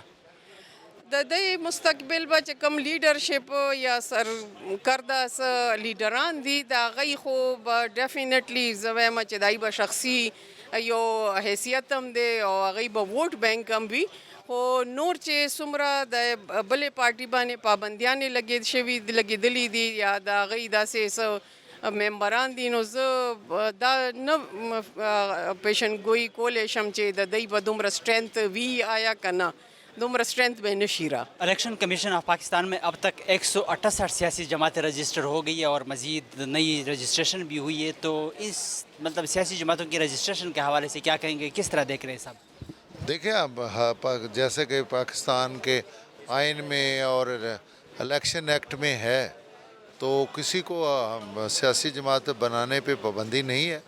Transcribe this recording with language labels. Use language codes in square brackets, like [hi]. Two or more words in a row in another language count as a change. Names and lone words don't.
[ps] د دې مستقبل به چې کوم لیډرشپ یا سرکرده څه لیډران دي د هغوی خو به ډیفینیټلی زه وایم چې دای به شخصي یو حیثیت هم دی او هغوی به [en] vote bank [ps] هم وي، خو نور چې څومره د بلې پارټي باندې پابندیانې لګېدلي دي یا د هغوی داسې څه ممبران دي، نو زه دا نه پیشنګویي کولی شم چې د دوی به دومره اسٹرینتھ وي آیا که نه، دومره اسٹرینتھ به نشي را. [ur] الیکشن کمیشن آف پاکستان میں اب تک 168 سیاسی جماعتیں رجسٹر ہو گئی ہے اور مزید نئی رجسٹریشن بھی ہوئی ہے، تو اس مطلب سیاسی جماعتوں کی رجسٹریشن کے حوالے سے کیا کہیں گے، کس طرح دیکھ رہے ہیں صاحب؟ دیکھیں اب جیسے کہ پاکستان کے آئین میں اور الیکشن ایکٹ میں ہے تو کسی کو سیاسی جماعت بنانے پہ پابندی نہیں ہے.